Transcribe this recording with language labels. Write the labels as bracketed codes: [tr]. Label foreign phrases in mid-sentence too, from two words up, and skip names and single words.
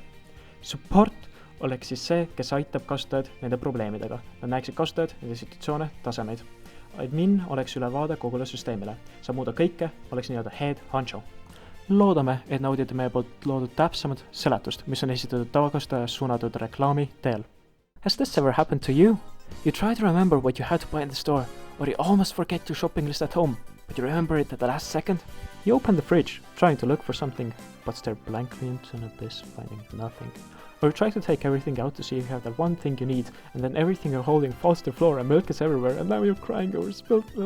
[et] Support oleks siis see, kes aitab kasutajad nende probleemidega. Nad näeksid kasutajad, nende situatsioone, tasemeid. Admin oleks ülevaade kogule süsteemile. Saab muuda kõike, oleks nii-öelda [en] head honcho. [et] Loodame, et naudite meie poolt loodud täpsemad seletust, mis on esitatud tavakasutajale suunatud reklaami teel. [en] Has this ever happened to you? You try to remember what you had to buy in the store, or you almost forget your shopping list at home, but you remember it at the last second? You open the fridge, trying to look for something, but stare blankly into an abyss, finding nothing. Or you try to take everything out to see if you have that one thing you need, and then everything you're holding falls to the floor and milk is everywhere, and now you're crying over spilled milk.